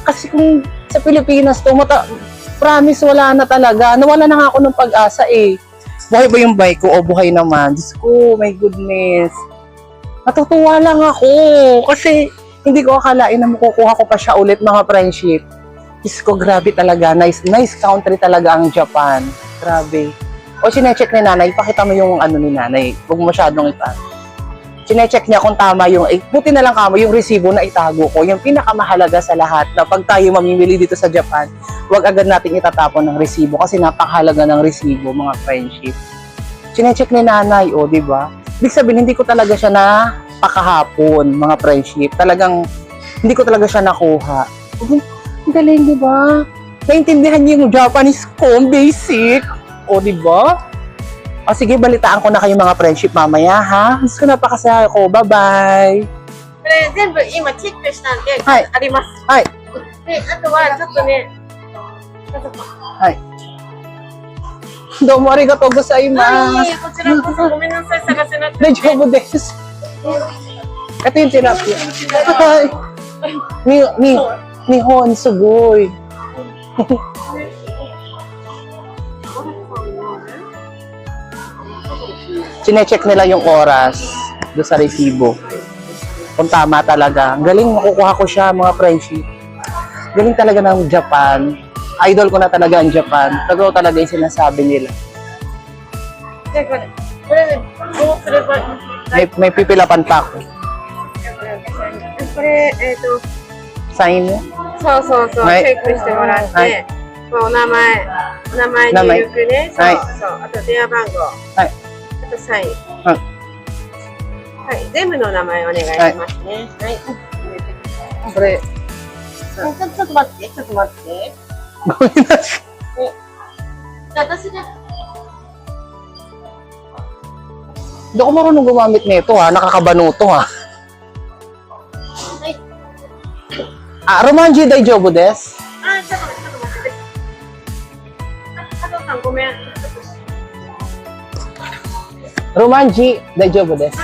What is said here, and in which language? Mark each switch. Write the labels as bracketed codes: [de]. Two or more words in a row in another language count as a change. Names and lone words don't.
[tl] Kasi kung Sa Pilipinas to, promise wala na talaga. Nawala na nga ako ng pag-asa eh. Buhay ba yung bike ko? O buhay naman. Diyos ko, [en] my goodness. [tl] Natutuwa lang ako. Kasi hindi ko akalain na makukuha ko pa siya ulit mga friendship. Diyos ko, grabe talaga. [en] Nice country [tl] talaga ang Japan. Grabe. O sinecheck ni nanay, pakita mo yung ano ni nanay. Huwag mo masyadong sinecheck niya kung tama yung, buti na lang kamo yung resibo na itago ko. Yung pinakamahalaga sa lahat na pag tayo mamimili dito sa Japan, huwag agad natin itatapon ng resibo kasi napakahalaga ng resibo, mga friendship. Sinecheck ni nanay, o, di ba? Ibig sabihin, hindi ko talaga siya na pakahapon, mga friendship. Talagang, hindi ko talaga siya nakuha. Ang galing, di ba? Naintindihan niyo yung Japanese ko, basic. O, di ba? O sige, balitaan ko na kayo mga friendship mamaya, ha? Gusto ko napakasaya ko. Bye-bye! [ja] これ全部今チェックしたんで、はいあります。はい。で、あとはちょっとね、はい。どうもありがとうございます。いえいえ、こちらこそごめんなさい、探せなくて。大丈夫です。 [tl] Ito yung tilapia. [ja] Hi! 日本、すごい. [tl] Sinecheck nila yung oras doon sa resibo. Kung tama talaga. Galing, makukuha ko siya, mga friendship. Galing talaga ng Japan. Idol ko na talaga ang Japan. Totoo talaga yung sinasabi nila. [ja] で、これね、どうすればいい？ [tl] May pipilapan pa ako. [ja] これ、 [tl] Sign mo? [ja] そうそうそう、はいチェックしてもらって、はいこうお名前名前入力ね、そう、はいそう、あと電話番号、はいあとサイン、はいはい、全部のお名前お願いしますね。はい。これ、ちょっと待って、ちょっと待って。ごめんなさい。じゃあ私が、 [tl] Hindi ako marunong gumamit nito ha. Nakakabano to ha. [ja] ローマ字大丈夫です. あ、ちょっと待って。加藤さんごめん。ローマ字大丈夫です.